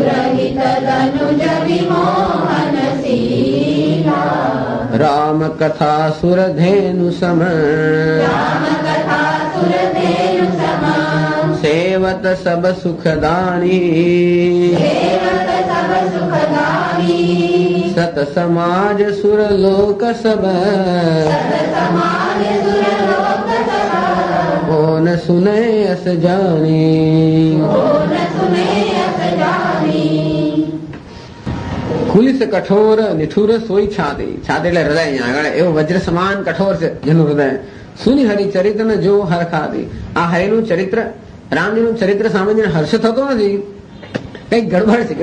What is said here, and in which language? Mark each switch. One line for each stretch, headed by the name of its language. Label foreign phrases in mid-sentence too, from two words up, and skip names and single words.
Awadhi: राम कथा सुरधेनु सम, सेवत सब सुखदानी, सत समाज सुरलोक सब, ओ न सुने अस जानी. खुलिस कठोर निठुर सोई छाती.
Gujarati: છાતી એટલે હૃદય. અહીંયા આગળ એવું વજ્ર સમાન કઠોર છે જેનું હૃદય.
Awadhi: सुनी हरि चरित्र ने जो हर खाती.
Gujarati: આ હરિનું ચરિત્ર, રામજીનું ચરિત્ર સાંભળીને હર્ષ થતો નથી, કઈક ગડબડ છે.